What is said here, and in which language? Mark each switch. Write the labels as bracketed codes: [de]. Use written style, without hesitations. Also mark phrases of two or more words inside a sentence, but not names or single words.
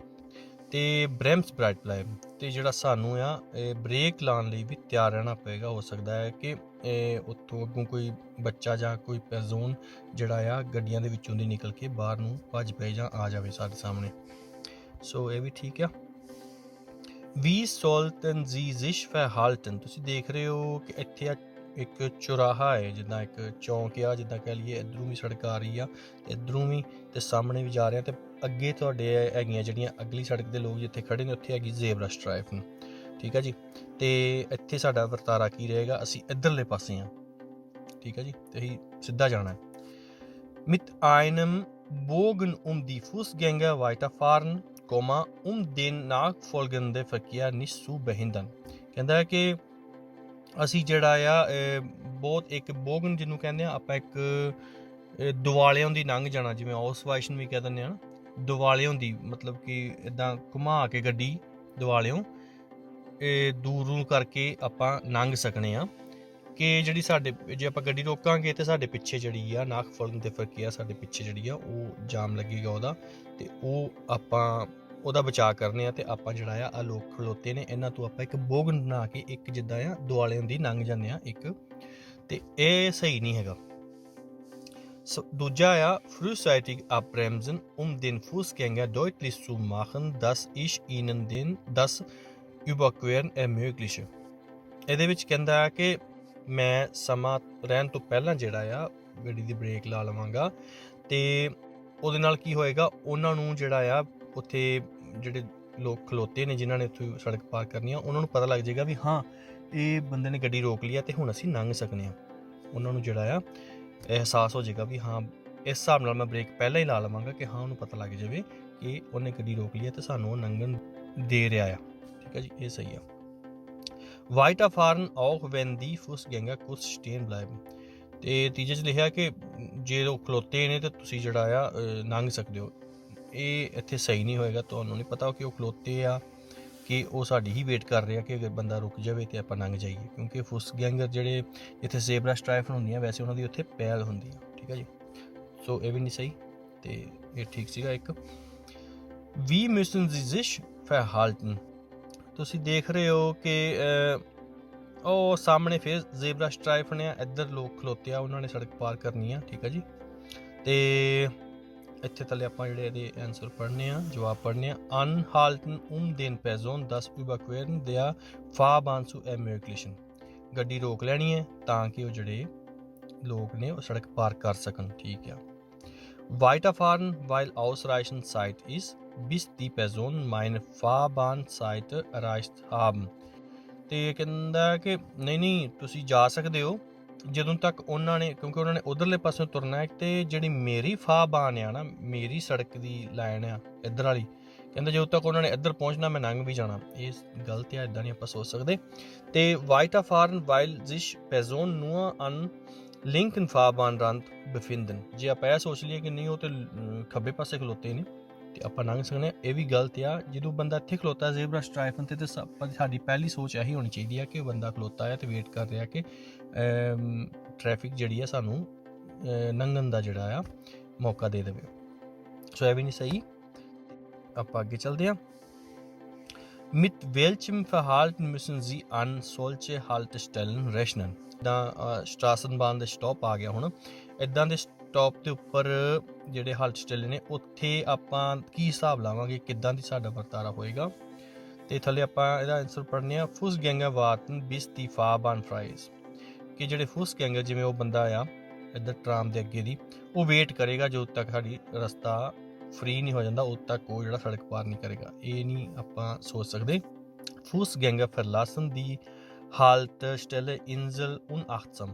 [pa] ਤੇ [de] Brems bereit bleib, [pa] ਤੇ ਜਿਹੜਾ ਸਾਨੂੰ ਆ ਬ੍ਰੇਕ ਲਾਉਣ ਲਈ ਵੀ ਤਿਆਰ ਰਹਿਣਾ ਪਏਗਾ। ਹੋ ਸਕਦਾ ਹੈ ਕਿ ਉੱਥੋਂ ਅੱਗੋਂ ਕੋਈ ਬੱਚਾ ਜਾਂ ਕੋਈ ਪਰਸਨ ਜਿਹੜਾ ਆ ਗੱਡੀਆਂ ਦੇ ਵਿੱਚੋਂ ਦੀ ਨਿਕਲ ਕੇ ਬਾਹਰ ਨੂੰ ਭੱਜ ਪਏ ਜਾਂ ਆ ਜਾਵੇ ਸਾਡੇ ਸਾਹਮਣੇ। ਸੋ ਇਹ ਵੀ ਠੀਕ ਆ। [de] Wie sollten Sie sich verhalten? [pa] ਤੁਸੀਂ ਦੇਖ ਰਹੇ ਹੋ ਕਿ ਇੱਥੇ ਆ ਇੱਕ ਚੁਰਾਹਾ ਹੈ, ਜਿੱਦਾਂ ਇੱਕ ਚੌਂਕ ਆ, ਜਿੱਦਾਂ ਕਹਿ ਲਈਏ ਇੱਧਰੋਂ ਵੀ ਸੜਕ ਆ ਰਹੀ ਆ ਤੇ ਇੱਧਰੋਂ ਵੀ ਤੇ ਸਾਹਮਣੇ ਵੀ ਜਾ ਰਿਹਾ ਤੇ ਅੱਗੇ ਤੁਹਾਡੇ ਹੈਗੀਆਂ ਜਿਹੜੀਆਂ ਅਗਲੀ ਸੜਕ ਦੇ ਲੋਕ ਜਿੱਥੇ ਖੜੇ ਨੇ ਉੱਥੇ ਹੈਗੀ [en] zebra stripe [pa] ਨੂੰ। ਠੀਕ ਹੈ ਜੀ, ਤੇ ਇੱਥੇ ਸਾਡਾ ਵਰਤਾਰਾ ਕੀ ਰਹੇਗਾ, ਅਸੀਂ ਇੱਧਰਲੇ ਪਾਸੇ ਹਾਂ। ਠੀਕ ਹੈ ਜੀ, ਤੇ ਅਸੀਂ ਸਿੱਧਾ ਜਾਣਾ ਹੈ। [de] Mit einem Bogen die Fußgänger weiterfahren, den nachfolgenden Verkehr nicht zu behindern। [pa] ਕਹਿੰਦਾ ਹੈ ਕਿ ਅਸੀਂ ਜਿਹੜਾ ਆ ਬਹੁਤ ਇੱਕ ਬੋਗਨ ਜਿਹਨੂੰ ਕਹਿੰਦੇ ਆ ਆਪਾਂ, ਇੱਕ ਦੁਆਲਿਆਂ ਦੀ ਲੰਘ ਜਾਣਾ, ਜਿਵੇਂ ਆਉਸਵਾਈਸ਼ਨ ਵੀ ਕਹਿ ਦਿੰਦੇ ਆ ਨਾ, ਦੁਆਲਿਆਂ ਦੀ ਮਤਲਬ ਕਿ ਇੱਦਾਂ ਘੁਮਾ ਕੇ ਗੱਡੀ ਦੁਆਲਿਓਂ ਦੂਰੋਂ ਕਰਕੇ ਆਪਾਂ ਲੰਘ ਸਕਣੇ ਆ। ਕਿ ਜਿਹੜੀ ਸਾਡੇ ਜੇ ਆਪਾਂ ਗੱਡੀ ਰੋਕਾਂਗੇ ਤੇ ਸਾਡੇ ਪਿੱਛੇ ਜਿਹੜੀ ਆ ਨਾਖਫਲਨ ਦੇ ਫਰਕੇ ਆ, ਸਾਡੇ ਪਿੱਛੇ ਜਿਹੜੀ ਆ ਉਹ ਜਾਮ ਲੱਗੇਗਾ ਉਹਦਾ, ਤੇ ਉਹ ਆਪਾਂ ਉਹਦਾ ਬਚਾਅ ਕਰਨੇ ਆ। ਤੇ ਆਪਾਂ ਜਿਹੜਾ ਆ ਲੋਕ ਖਲੋਤੇ ਨੇ ਇਹਨਾਂ ਤੋਂ ਆਪਾਂ ਇੱਕ ਬੋਗਨ ਬਣਾ ਕੇ ਇੱਕ ਜਿੱਦਾਂ ਆ ਦੁਆਲਿਆਂ ਦੀ ਲੰਘ ਜਾਂਦੇ ਆ ਇੱਕ, ਤੇ ਇਹ ਸਹੀ ਨਹੀਂ ਹੈਗਾ। ਦੂਜਾ ਆ [de] frühzeitig abbremsen, den Fußgänger deutlich zu machen, dass ich ihnen das Überqueren ermögliche। [pa] ਇਹਦੇ ਵਿੱਚ ਕਹਿੰਦਾ ਹੈ ਕਿ ਮੈਂ ਸਮਾਂ ਰਹਿਣ ਤੋਂ ਪਹਿਲਾਂ ਜਿਹੜਾ ਆ ਗੱਡੀ ਦੀ ਬ੍ਰੇਕ ਲਾ ਲਵਾਂਗਾ, ਤੇ ਉਹਦੇ ਨਾਲ ਕੀ ਹੋਏਗਾ, ਉਹਨਾਂ ਨੂੰ ਜਿਹੜਾ ਆ ਉੱਥੇ ਜਿਹੜੇ ਲੋਕ ਖਲੋਤੇ ਨੇ ਜਿਨ੍ਹਾਂ ਨੇ ਉੱਥੇ ਸੜਕ ਪਾਰ ਕਰਨੀ ਆ, ਉਹਨਾਂ ਨੂੰ ਪਤਾ ਲੱਗ ਜਾਏਗਾ ਵੀ ਹਾਂ ਇਹ ਬੰਦੇ ਨੇ ਗੱਡੀ ਰੋਕ ਲਈ ਆ ਤੇ ਹੁਣ ਅਸੀਂ ਲੰਘ ਸਕਦੇ ਹਾਂ। ਉਹਨਾਂ ਨੂੰ ਜਿਹੜਾ ਆ ਅਹਿਸਾਸ ਹੋ ਜਾਏਗਾ ਵੀ ਹਾਂ ਇਸ ਹਿਸਾਬ ਨਾਲ ਮੈਂ ਬ੍ਰੇਕ ਪਹਿਲਾਂ ਹੀ ਲਾ ਲਵਾਂਗਾ ਕਿ ਹਾਂ ਉਹਨੂੰ ਪਤਾ ਲੱਗ ਜਾਵੇ ਕਿ ਉਹਨੇ ਗੱਡੀ ਰੋਕ ਲਈ ਆ ਤੇ ਸਾਨੂੰ ਉਹ ਲੰਘਣ ਦੇ ਰਿਹਾ ਆ। ਠੀਕ ਹੈ ਜੀ, ਇਹ ਸਹੀ ਆ। [de] Weiterfahren auch wenn die Fußgänger kurz stehen bleiben। [pa] ਤੇ ਤੀਜੇ 'ਚ ਲਿਖਿਆ ਕਿ ਜੇ ਉਹ ਖਲੋਤੇ ਨੇ ਤੇ ਤੁਸੀਂ ਜਿਹੜਾ ਆ ਲੰਘ ਸਕਦੇ ਹੋ। ਇਹ ਇੱਥੇ ਸਹੀ ਨਹੀਂ ਹੋਏਗਾ, ਤੁਹਾਨੂੰ ਨਹੀਂ ਪਤਾ ਕਿ ਉਹ ਖਲੋਤੇ ਆ ਕਿ ਉਹ ਸਾਡੀ ਹੀ ਵੇਟ ਕਰ ਰਿਹਾ ਕਿ ਅਗਰ ਬੰਦਾ ਰੁਕ ਜਾਵੇ ਤੇ ਆਪਾਂ ਲੰਘ ਜਾਈਏ, ਕਿਉਂਕਿ ਫੁੱਸਗੈਂਗਰ ਜਿਹੜੇ ਇੱਥੇ [en] zebra stripe [pa] ਹੁੰਦੀਆਂ ਵੈਸੇ ਉਹਨਾਂ ਦੀ ਉੱਥੇ ਪਹਿਲ ਹੁੰਦੀ ਆ। ਠੀਕ ਹੈ ਜੀ, ਸੋ ਇਹ ਵੀ ਨਹੀਂ ਸਹੀ ਤੇ ਇਹ ਠੀਕ ਸੀਗਾ ਇੱਕ। [de] Wie müssen Sie sich verhalten। [pa] ਤੁਸੀਂ ਦੇਖ ਰਹੇ ਹੋ ਕਿ ਉਹ ਸਾਹਮਣੇ ਫਿਰ [en] zebra stripe [pa] ਨੇ, ਇੱਧਰ ਲੋਕ ਖਲੋਤੇ ਆ, ਉਹਨਾਂ ਨੇ ਸੜਕ ਪਾਰ ਕਰਨੀ ਆ। ਠੀਕ ਹੈ ਜੀ, ਤੇ ਇੱਥੇ ਥੱਲੇ ਆਪਾਂ ਜਿਹੜੇ ਇਹਦੇ ਆਨਸਰ ਪੜ੍ਹਨੇ ਆ, ਜਵਾਬ ਪੜ੍ਹਨੇ ਆ। [de] Anhalten den Person das Überqueren der Fahrbahn zu ermöglichen। [pa] ਗੱਡੀ ਰੋਕ ਲੈਣੀ ਹੈ ਤਾਂ ਕਿ ਉਹ ਜਿਹੜੇ ਲੋਕ ਨੇ ਉਹ ਸੜਕ ਪਾਰ ਕਰ ਸਕਣ। ਠੀਕ ਆ। [de] Weiterfahren weil ausreichend Zeit ist, bis die Personen meine Fahrbahnseite erreicht haben। [pa] ਤੇ ਕਹਿੰਦਾ ਕਿ ਨਹੀਂ ਤੁਸੀਂ ਜਾ ਸਕਦੇ ਹੋ ਜਦੋਂ ਤੱਕ ਉਹਨਾਂ ਨੇ, ਕਿਉਂਕਿ ਉਹਨਾਂ ਨੇ ਉਧਰਲੇ ਪਾਸੇ ਤੁਰਨਾ ਹੈ ਤੇ ਜਿਹੜੀ ਮੇਰੀ ਫਾਬਾਨ ਆ ਨਾ, ਮੇਰੀ ਸੜਕ ਦੀ ਲਾਈਨ ਆ ਇੱਧਰ ਵਾਲੀ, ਕਹਿੰਦਾ ਜਦੋਂ ਤੱਕ ਉਹਨਾਂ ਨੇ ਇੱਧਰ ਪਹੁੰਚਣਾ ਮੈਂ ਲੰਘ ਵੀ ਜਾਣਾ। ਇਹ ਗਲਤ ਆ, ਇੱਦਾਂ ਨਹੀਂ ਆਪਾਂ ਸੋਚ ਸਕਦੇ। [de] ਤੇ Weiterfahren weil sich Personen nur an linken Fahrbahnrand befinden। [pa] ਜੇ ਆਪਾਂ ਇਹ ਸੋਚ ਲਈਏ ਕਿ ਨਹੀਂ ਉਹ ਤੇ ਖੱਬੇ ਪਾਸੇ ਖਲੋਤੇ ਨੇ ਤੇ ਆਪਾਂ ਲੰਘ ਸਕਦੇ, ਇਹ ਵੀ ਗਲਤ ਆ। ਜਦੋਂ ਬੰਦਾ ਇੱਥੇ ਖਲੋਤਾ [en] zebra stripe [pa] ਤੇ ਸਾਡੀ ਪਹਿਲੀ ਸੋਚ ਇਹੀ ਹੋਣੀ ਚਾਹੀਦੀ ਆ ਕਿ ਬੰਦਾ ਖਲੋਤਾ ਹੈ ਤੇ ਵੇਟ ਕਰ ਰਿਹਾ ਕਿ ਟ੍ਰੈਫਿਕ ਜਿਹੜੀ ਆ ਸਾਨੂੰ ਲੰਘਣ ਦਾ ਜਿਹੜਾ ਆ ਮੌਕਾ ਦੇ ਦੇਵੇ। ਸੋ ਇਹ ਵੀ ਨਹੀਂ ਸਹੀ। ਆਪਾਂ ਅੱਗੇ ਚੱਲਦੇ ਹਾਂ। [de] Mit welchem Verhalten müssen Sie an solche Haltestellen rechnen। [pa] ਇੱਦਾਂ ਸਟ੍ਰਾਸਨਬਾਨ ਦੇ ਸਟਾਪ ਆ ਗਿਆ ਹੁਣ, ਇੱਦਾਂ ਦੇ ਸਟਾਪ ਦੇ ਉੱਪਰ ਜਿਹੜੇ ਹਾਲਟਸਟੈਲ ਨੇ ਉੱਥੇ ਆਪਾਂ ਕੀ ਹਿਸਾਬ ਲਾਵਾਂਗੇ, ਕਿੱਦਾਂ ਦੀ ਸਾਡਾ ਵਰਤਾਰਾ ਹੋਏਗਾ। ਤੇ ਥੱਲੇ ਆਪਾਂ ਇਹਦਾ ਆਨਸਰ ਪੜ੍ਹਨੇ ਆ। [de] Fußgänger warten bis die Fahrbahn frei ist। [pa] ਕਿ ਜਿਹੜੇ ਫੁੱਸਗੈਂਗਰ ਜਿਵੇਂ ਉਹ ਬੰਦਾ ਆ ਇੱਧਰ ਟਰਾਮ ਦੇ ਅੱਗੇ ਦੀ, ਉਹ ਵੇਟ ਕਰੇਗਾ ਜਦੋਂ ਤੱਕ ਸਾਡੀ ਰਸਤਾ ਫ੍ਰੀ ਨਹੀਂ ਹੋ ਜਾਂਦਾ, ਉਦੋਂ ਤੱਕ ਉਹ ਜਿਹੜਾ ਸੜਕ ਪਾਰ ਨਹੀਂ ਕਰੇਗਾ। ਇਹ ਨਹੀਂ ਆਪਾਂ ਸੋਚ ਸਕਦੇ। [de] Fußgänger verlassen die Haltestelle Insel unachtsam।